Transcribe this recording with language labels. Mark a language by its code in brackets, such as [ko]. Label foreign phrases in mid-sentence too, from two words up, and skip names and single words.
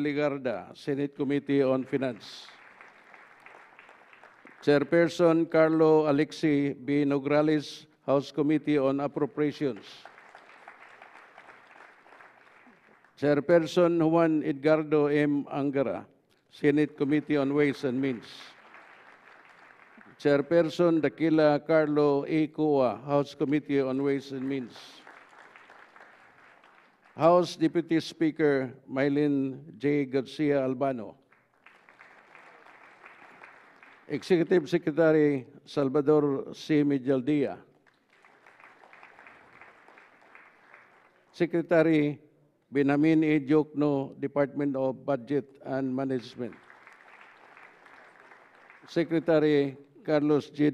[en] Ligarda, Senate Committee on Finance. Chairperson Carlo Alexi B. Nograles, House Committee on Appropriations. Chairperson Juan Edgardo M. Angara, Senate Committee on Ways and Means. Chairperson Daquila Carlo A. Cua, House Committee on Ways and Means. House Deputy Speaker Mylene J. Garcia Albano. Executive Secretary Salvador C. Medialdia. Secretary Benamin E. Jokno, Department of Budget and Management. Secretary Carlos G.